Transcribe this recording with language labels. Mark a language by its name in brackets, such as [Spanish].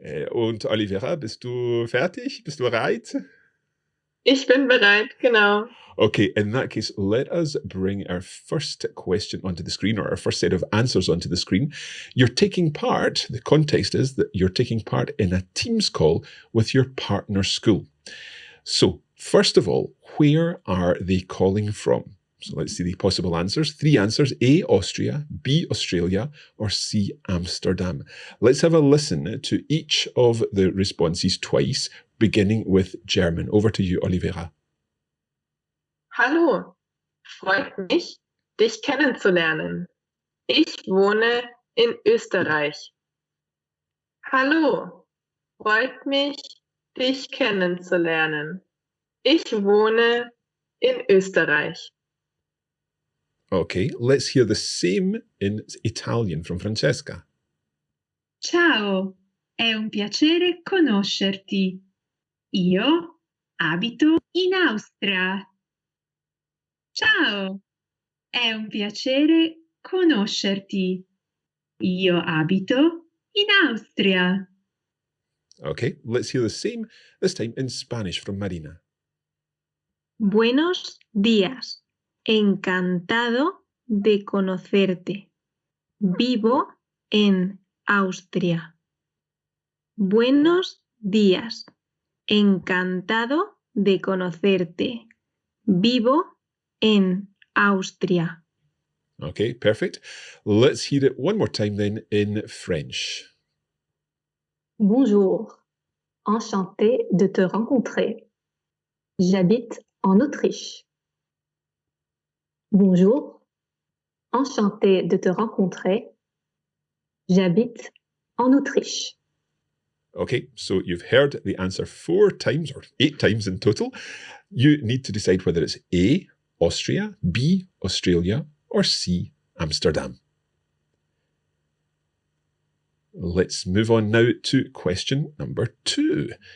[German] Und Olivera, bist du fertig? Bist du bereit? Ich bin bereit, genau. [English] Okay, in that case, let us bring our first question onto the screen, or our first set of answers onto the screen. You're taking part, the context is that you're taking part in a Teams call with your partner school. So, first of all, where are they calling from? So let's see the possible answers. 3 answers: A, Austria, B, Australia, or C, Amsterdam. Let's have a listen to each of the responses twice, beginning with German. Over to you, Olivera. [German] Hallo, freut mich, dich kennenzulernen. Ich wohne in Österreich. Hallo, freut mich, dich kennenzulernen. Ich wohne in Österreich. [English] Okay, let's hear the same in Italian from Francesca. [Italian] Ciao, è un piacere conoscerti. Io abito in Austria. Ciao, è un piacere conoscerti. Io abito in Austria. [English] Okay, let's hear the same, this time in Spanish from Marina. [Spanish] Buenos días. Encantado de conocerte. Vivo en Austria. Buenos días. Encantado de conocerte. Vivo en Austria. [English] Okay, perfect. Let's hear it one more time then in French. [French] Bonjour, enchanté de te rencontrer. J'habite en Autriche. Bonjour, enchanté de te rencontrer. J'habite en Autriche. [English] Okay, so you've heard the answer 4 times or 8 times in total. You need to decide whether it's A, Austria, B, Australia, or C, Amsterdam. Let's move on now to question number 2.